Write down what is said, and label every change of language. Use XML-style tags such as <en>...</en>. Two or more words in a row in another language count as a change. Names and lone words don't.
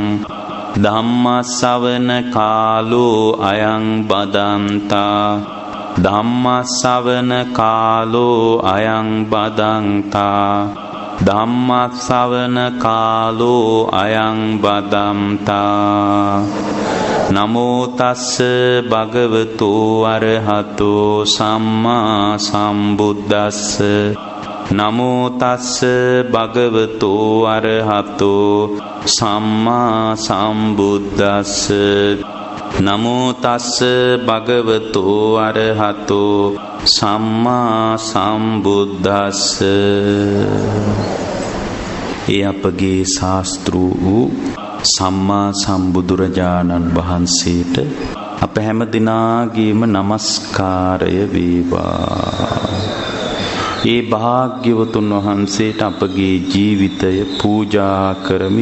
<pi>धम्मश्रवण कालो अयं बदन्ता धम्मश्रवण कालो अयं बदन्ता धम्मश्रवण कालो अयं बदन्ता नमो तස්ස භගවතු අරහතෝ සම්මා සම්බුද්දස්ස නමෝ තස්ස භගවතු අරහතෝ සම්මා සම්බුද්දස්ස නමෝ තස්ස භගවතු අරහතෝ සම්මා සම්බුද්දස්ස.</pi> <si>ඒ අපගේ ශාස්ත්‍රු වූ සම්මා සම්බුදුරජාණන් වහන්සේට අප හැම දිනාගේම නමස්කාරය වේවා. ඒ භාග්‍යවතුන් වහන්සේට අපගේ ජීවිතය පූජා කරමි.</si>